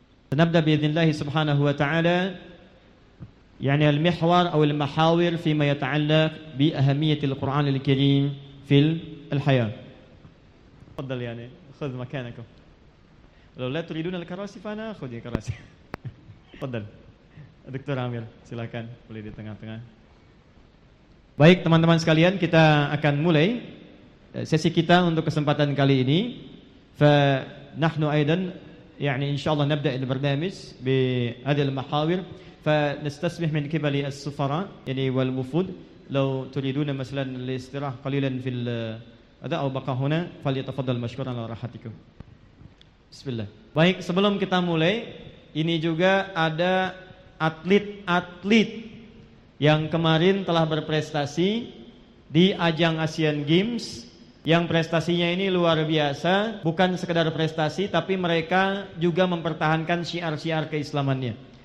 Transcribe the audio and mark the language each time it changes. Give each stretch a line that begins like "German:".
Arabic: سنبدأ بإذن الله سبحانه وتعالى يعني المحور أو المحاور فيما يتعلق بأهمية القرآن الكريم في الحياة. تفضل يعني خذ مكانكم. لو لا تريدون الكراسي فأنا أخذ الكراسي. تفضل.
Indonesian: دكتور عامر silakan boleh di tengah-tengah. Baik teman-teman sekalian, kita akan mulai sesi kita untuk kesempatan kali ini.
Arabic: فنحن أيضا يعني إن شاء الله نبدأ البرنامج بهذه المحاور فنستسمح من قبل السفراء يعني والوفود لو تريدون مثلا الاستراحة قليلا في هذا أو بقى هنا فليتفضل مشكورا على راحتكم. بسم الله.
Indonesian: Baik, sebelum kita mulai, ini juga ada atlet-atlet yang kemarin telah berprestasi di ajang Asian Games yang prestasinya ini luar biasa, bukan sekedar prestasi tapi mereka juga mempertahankan syiar-syiar keislamannya.